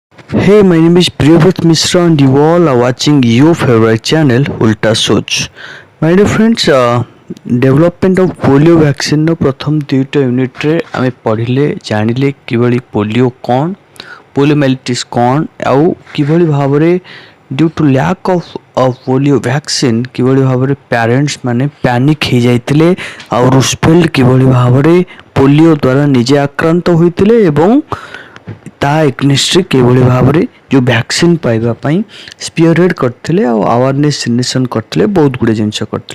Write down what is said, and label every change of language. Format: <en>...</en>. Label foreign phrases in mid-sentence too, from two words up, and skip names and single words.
<en>Hey, my name is Priyavrat Mishra and you all are watching your favorite channel Ulta Soch. My dear friends, development of polio vaccine</en> <or>ର ପ୍ରଥମ ଦୁଇଟା ୟୁନିଟ୍ରେ ଆମେ ପଢ଼ିଲେ ଜାଣିଲେ କିଭଳି ପୋଲିଓ କ'ଣ ପୋଲିଓମାଇଲିଟିସ୍ କ'ଣ ଆଉ କିଭଳି ଭାବରେ</or> <en>due to lack of polio vaccine</en> <or>କିଭଳି ଭାବରେ ପ୍ୟାରେଣ୍ଟସ୍ ମାନେ ପ୍ୟାନିକ୍ ହେଇଯାଇଥିଲେ ଆଉ ରୁଜଭେଲ୍ଟ କିଭଳି ଭାବରେ ପୋଲିଓ ଦ୍ୱାରା ନିଜେ ଆକ୍ରାନ୍ତ ହୋଇଥିଲେ ଏବଂ ତା ଏଗ୍ନେଷ୍ଟରେ କିଭଳି ଭାବରେ ଯେଉଁ ଭ୍ୟାକ୍ସିନ୍ ପାଇବା ପାଇଁ ସ୍ପିୟରହେଡ୍ କରିଥିଲେ ଆଉ</or> <en>awareness generation</en> <or>କରିଥିଲେ ବହୁତ ଗୁଡ଼ିଏ ଜିନିଷ କରିଥିଲେ।</or>